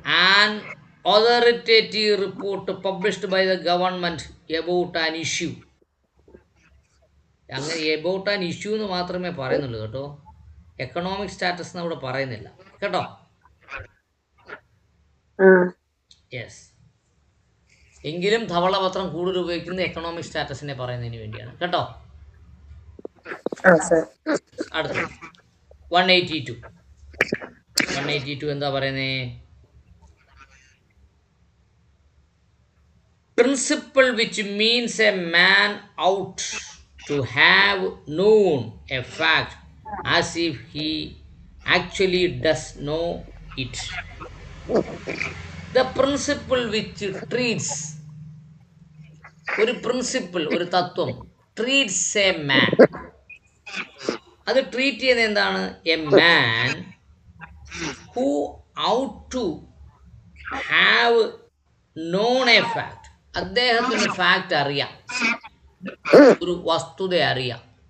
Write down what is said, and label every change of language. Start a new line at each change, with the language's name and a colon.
English: An authoritative report published by the government about an issue.
Malayalam: അങ്ങനെ
English: about an issue
Malayalam: എന്ന് മാത്രമേ പറയുന്നുള്ളൂ കേട്ടോ. എക്കണോമിക് സ്റ്റാറ്റസ് എന്ന് അവിടെ പറയുന്നില്ല കേട്ടോ. യെസ്, എങ്കിലും ധവളപത്രം കൂടുതൽ ഉപയോഗിക്കുന്നത് എക്കണോമിക് സ്റ്റാറ്റസിനെ പറയുന്നതിന് വേണ്ടിയാണ് കേട്ടോ. അടുത്ത 182 എന്താ പറയുന്നേ?
English: Principle which means a man ought to have known a fact as if he actually does know it. The principle which treats,
Malayalam: ഒരു പ്രിൻസിപ്പിൾ, ഒരു തത്വം,
English: treats a man,
Malayalam: അത് ട്രീറ്റ് ചെയ്യുന്നത് എന്താണ്?
English: a man who ought to have known a fact,
Malayalam: അദ്ദേഹത്തിന് fact അറിയാം, ഒരു വസ്തുത അറിയാം.